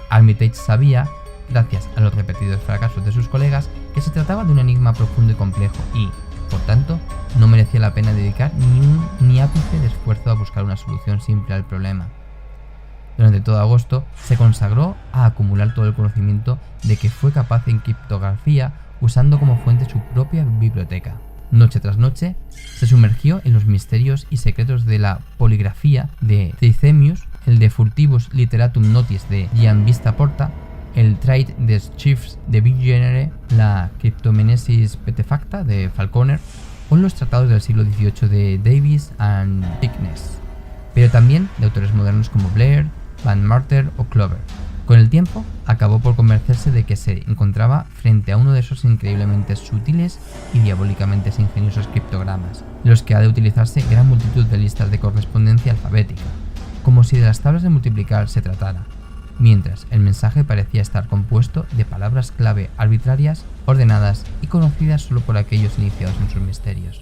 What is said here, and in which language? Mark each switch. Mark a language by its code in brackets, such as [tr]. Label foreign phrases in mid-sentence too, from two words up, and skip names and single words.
[es] Armitage sabía, gracias a los repetidos fracasos de sus colegas, que se trataba de un enigma profundo y complejo y, por tanto, no merecía la pena dedicar ni ápice de esfuerzo a buscar una solución simple al problema. Durante todo agosto se consagró a acumular todo el conocimiento de que fue capaz en criptografía, usando como fuente su propia biblioteca. Noche tras noche se sumergió en los misterios y secretos de la poligrafía de Trithemius, el de Furtivus Literatum Notis de Giambattista Porta, el Trade des Chiffres de Vigenère, la Cryptomenesis Petefacta de Falconer o los tratados del siglo XVIII de Davies and Thickness, pero también de autores modernos como Blair, Van Marter o Clover. Con el tiempo, acabó por convencerse de que se encontraba frente a uno de esos increíblemente sutiles y diabólicamente ingeniosos criptogramas, en los que ha de utilizarse gran multitud de listas de correspondencia alfabética, como si de las tablas de multiplicar se tratara, mientras el mensaje parecía estar compuesto de palabras clave arbitrarias, ordenadas y conocidas solo por aquellos iniciados en sus misterios.